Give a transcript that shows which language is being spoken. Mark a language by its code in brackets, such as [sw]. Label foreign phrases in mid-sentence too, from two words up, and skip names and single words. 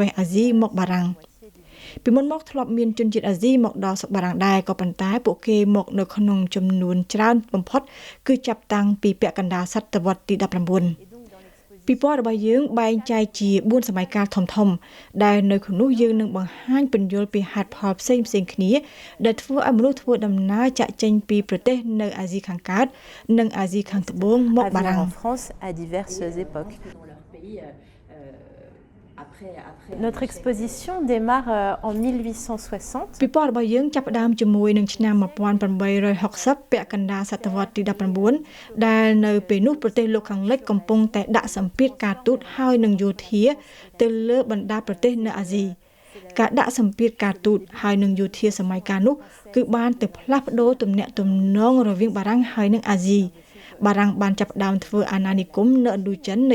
[km] សន៍អាស៊ីមកបារាំងពីមុនមកធ្លាប់មានជនជាតិអាស៊ីមកដល់បារាំងដែរក៏ប៉ុន្តែពួកគេមកនៅក្នុងចំនួនច្រើនបំផុតគឺចាប់តាំងពីពាក់កណ្ដាលសតវត្សទី19ពិព័រណ៍របស់យើងបែងចែកជា4សម័យកាលធំៗដែលនៅក្នុងនោះយើងនឹងបង្ហាញពន្យល់ពីហេតុផលផ្សេងៗគ្នាដែលធ្វើឲ្យមនុស្សធ្វើដំណើរចាក់ចេញពីប្រទេសនៅអាស៊ីខាងកើតនិងអាស៊ីខាងត្បូងមកបារាំង [fr] en France à diverses époques. Notre exposition démarre en 1860. [km] ពិព័រណ៍របស់យើងចាប់ផ្ដើមជាមួយនឹងឆ្នាំ1860ពាក់កណ្ដាលសតវត្សទី19ដែលនៅពេលនោះប្រទេសលោកខាងលិចកំពុងតែដាក់សម្ពាធការទូតហើយនឹងយោធាទៅលើបណ្ដាប្រទេសនៅអាស៊ីការដាក់សម្ពាធការទូតហើយនឹងយោធាសម័យកាលនោះគឺបានទៅផ្លាស់ប្ដូរទំនាក់ទំនងរវាងបារាំងហើយនិងអាស៊ីបារាំងបានចាប់ផ្ដើមធ្វើអាណានិគមនៅឥណ្ឌូចិននៅ